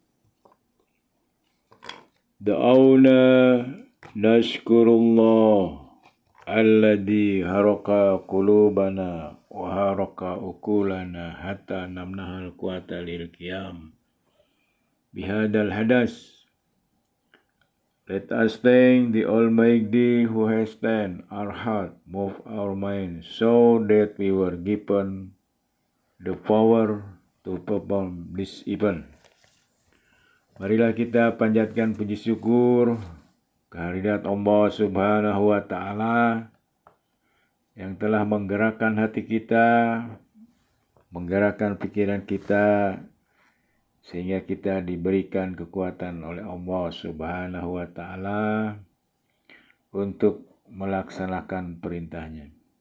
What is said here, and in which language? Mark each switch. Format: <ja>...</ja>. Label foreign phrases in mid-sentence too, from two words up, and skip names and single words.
<ar>دعونا نشكر الله الذي حرك قلوبنا وحرك عقولنا حتى منحنا القوة للقيام بهذا الحدث.</ar> <en>Let us thank the Almighty who has turned our heart, moved our mind, so that we were given the power to perform this event.</en> <id>Marilah kita panjatkan puji syukur kehadirat Allah</id> <ar>سبحانه وتعالى</ar> <id>yang telah menggerakkan hati kita, menggerakkan pikiran kita, sehingga kita diberikan kekuatan oleh Allah</id> <ar>سبحانه وتعالى</ar> <id>untuk melaksanakan perintahnya.</id>